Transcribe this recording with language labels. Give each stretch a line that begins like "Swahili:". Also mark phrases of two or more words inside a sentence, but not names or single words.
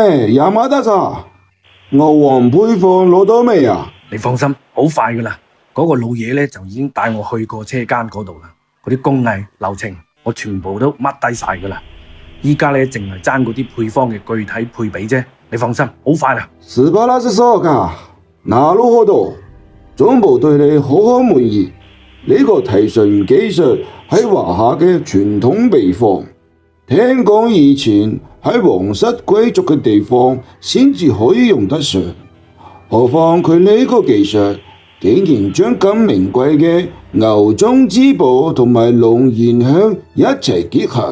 Cantonese: 山田さん，牛黃配方攞到未啊？你放心，好快噶啦。嗰個老嘢咧就已經帶我去過車間嗰度啦。嗰啲工藝流程我全部都 mark 低晒噶啦。依家咧淨係爭嗰啲配方嘅具體配比啫。你放心，好快啦。
Japanese: 素晴らしそうか。なるほど，
Cantonese: 總部對你好滿意。呢個提純技術係華夏嘅傳統秘方，聽講以前喺皇室貴族嘅地方先至可以用得上，何況佢呢個技術竟然將咁名貴嘅牛中之寶同埋龍涎香一齊結合。